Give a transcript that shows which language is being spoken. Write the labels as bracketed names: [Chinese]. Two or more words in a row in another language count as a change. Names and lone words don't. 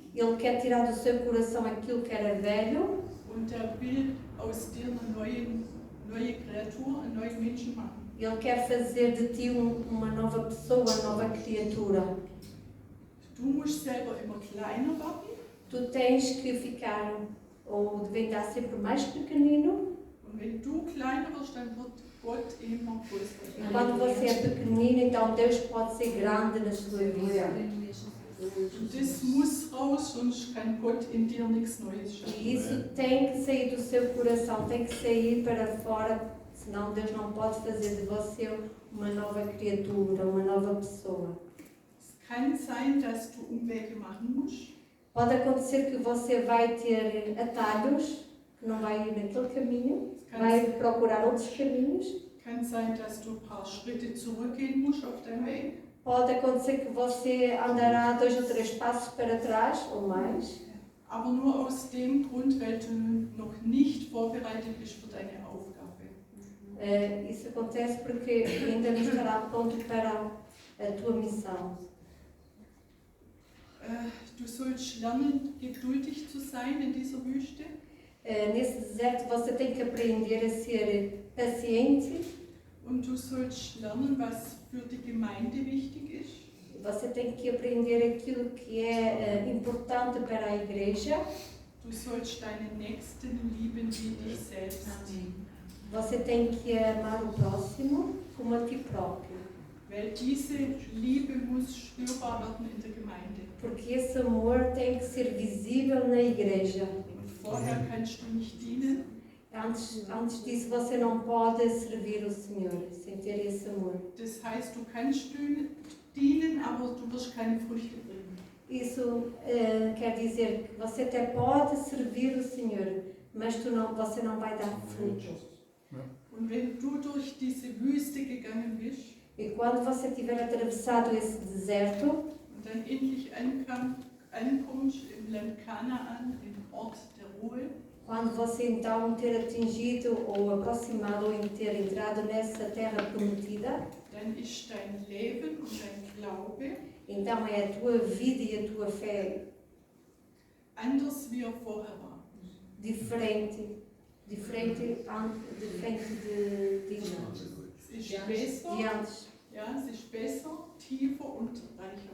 [Portuguese] Ele quer tirar do seu coração aquilo que era velho [German] und er will aus dir eine neue Kreatur, einen neuen Menschen machen. [Portuguese] Ele quer fazer de ti uma nova pessoa, uma nova criatura. [German] Du musst selber immer kleiner werden [Portuguese] Tu tens que ficar, ou devem estar sempre mais pequenino. [German] und wenn du kleiner wirst, dann wird Gott immer größer. [Portuguese] E quando você é pequenino, então Deus pode ser grande na sua vida. [German] Und das muss raus, sonst kann Gott in dir nichts Neues [Portuguese] E [German] schaffen. [Portuguese] isso tem que sair do seu coração, tem que sair para fora, senão Deus não pode fazer de você uma nova criatura, uma nova pessoa. [German] Es kann sein, dass du Umwege machen musst. [Portuguese] Pode acontecer que você vai ter atalhos, que não vai ir naquele caminho, vai procurar outros caminhos. [German] Kann sein, dass du ein paar Schritte zurückgehen musst auf deinem Weg. [Portuguese] Pode acontecer que você andará 2 ou 3 passos para trás ou mais, [German] Aber nur aus dem Grund, weil du noch nicht vorbereitet bist für deine Aufgabe. [Portuguese] Isso acontece porque ainda não estará pronto para a tua missão. [German] Du sollst lernen, geduldig zu sein in dieser Wüste. [Portuguese] Nesse deserto você tem que aprender a ser paciente, [German] Und du sollst lernen, was für die Gemeinde wichtig ist. [Portuguese] você tem que aprender aquilo que é importante para a igreja, [German] Du sollst deinen Nächsten lieben wie dich selbst. [Portuguese] você tem que amar o próximo como a ti próprio, [German] Weil diese Liebe muss spürbar werden in der Gemeinde. [Portuguese] porque esse amor tem que ser visível na igreja. [German] Und vorher kannst du nicht dienen. [Portuguese] Antes disso você não pode servir o Senhor sem ter esse amor. [German] Das heißt, du kannst dienen, aber du wirst keine Früchte bringen. [Portuguese] Isso quer dizer que você até pode servir o Senhor, mas você não vai dar fruto. [German] Und wenn du durch diese Wüste gegangen bist [Portuguese] E quando você tiver atravessado esse deserto [German] und dann endlich ankommt im Land Kanaan, im Ort der Ruhe, [Portuguese] quando você então ter atingido ou aproximado ou ter entrado nessa terra prometida, [German] dann ist dein Leben und dein Glaube [Portuguese] então é a tua vida e a tua fé [German] anders wie er vorher war. [Portuguese] diferente de [German] Es ist besser, [Portuguese] antes. [German] ja, es ist besser, tiefer und reicher.